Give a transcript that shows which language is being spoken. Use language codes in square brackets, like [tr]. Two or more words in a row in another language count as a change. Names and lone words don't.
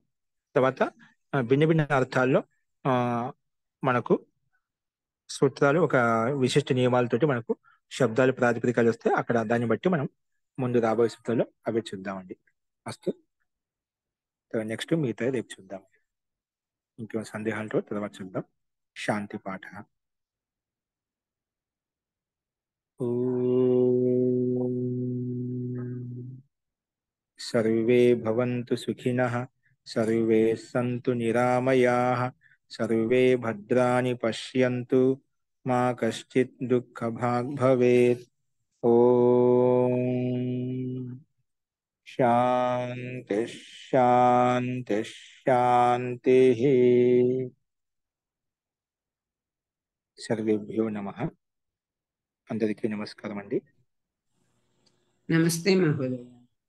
[te] తర్వాత భిన్న భిన్న అర్థాల్లో మనకు సూత్రాలు ఒక విశిష్ట నియమాలతోటి మనకు శబ్దాలు ప్రాతిపదికలు వస్తే అక్కడ దాన్ని బట్టి మనం ముందు రాబోయే సూత్రాల్లో అవి చూద్దామండి. అస్తు నెక్స్ట్ మిగతా రేపు చూద్దాం. ఇంకేమో సందేహాలతో తర్వాత చూద్దాం. శాంతి పాఠ. [sa] सर्वे भवन्तु सुखिनः, सर्वे सन्तु निरामयाः, सर्वे भद्राणि पश्यन्तु, मा कश्चित् दुःखभाग् भवेत्. ओम शांति शांति शांतिः. सर्वेभ्यो नमः. [te] అందరికీ నమస్కారం అండి. నమస్తే మహోదయ.